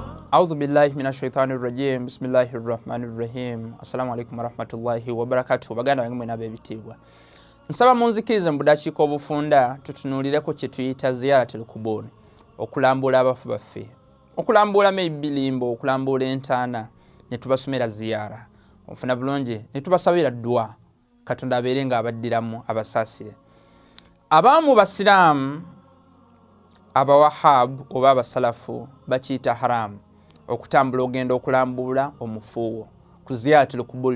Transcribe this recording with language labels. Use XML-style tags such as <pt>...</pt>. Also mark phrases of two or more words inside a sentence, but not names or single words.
<ar>أعوذ بالله من الشيطان الرجيم بسم الله الرحمن الرحيم السلام عليكم ورحمة الله وبركاته baganda</ar> <lg>bange mwena bebitibwa nsaba munzikirize mbudakiiko obufunda tutunuulireko kye tuyita</lg> <ar>زيارة القبور</ar> <lg>okulambula abafu baffe okulambula ebilimbo okulambula entaana ne tubasomera ziyara ofuna bulungi ne tubasabira dua katonda abeere nga abaddiramu abasaasire abamu basiraamu abawahab oba abasalafu bakiyita haramu okutambula ogenda okulambula omufuuwo ku</lg> <ar>زيارة القبور</ar>